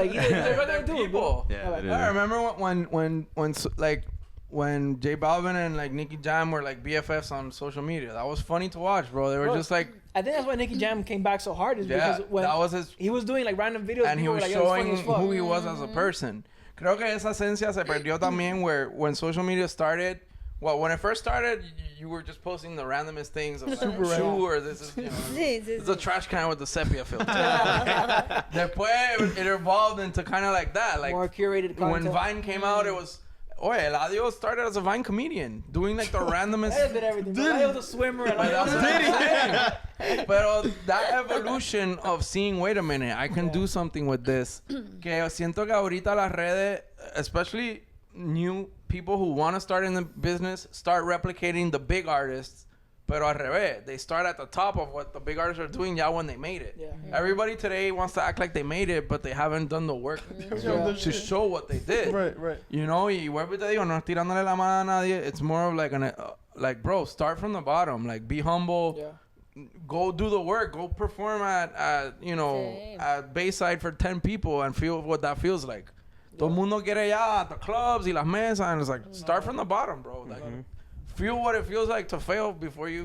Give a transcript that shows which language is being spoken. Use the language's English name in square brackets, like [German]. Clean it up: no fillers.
[English] like he's a regular dude, People. bro. Yeah, like, literally. I remember when J Balvin and like Nicky Jam were like BFFs on social media. That was funny to watch, bro. They were Bro, just like, I think that's why Nicky Jam came back so hard is yeah, because when that was his, he was doing like random videos and he people was were like, yo, it's funny showing as fuck. who he was as a person. [Spanish] Creo que esa esencia se perdió también [English] where when social media started. Well, when it first started, you were just posting the randomest things of like, shoe or this is, you know, [Spanish] Sí, sí, [English] it's a trash can with the sepia filter. [Spanish] Después [English] it evolved into kind of like that, like More curated when content. Vine came out, it was. Oye, Eladio started as a Vine comedian, doing like the randomest. I did everything. Bro. I was a swimmer. And But I that's what I'm saying. But that evolution of seeing, wait a minute, I can do something with this. [Spanish] Que siento que ahorita las redes, [English] especially new people who want to start in the business, start replicating the big artists. [Spanish] Pero al revés, [English] they start at the top of what the big artists are doing ya when they made it. Yeah. Everybody today wants to act like they made it, but they haven't done the work to show what they did. Right. You know, [Spanish] y vuelvo y te digo, no es tirándole la mano a nadie. [English] It's more of like like, bro, start from the bottom. Like, be humble. Yeah. Go do the work. Go perform at you know, [Spanish] Sí. [English] at Bayside for 10 people and feel what that feels like. [Spanish] Todo el mundo quiere ya [English] at the clubs [Spanish] y las mesas, [English] and it's like, start from the bottom, bro. Like, feel what it feels like to fail before you.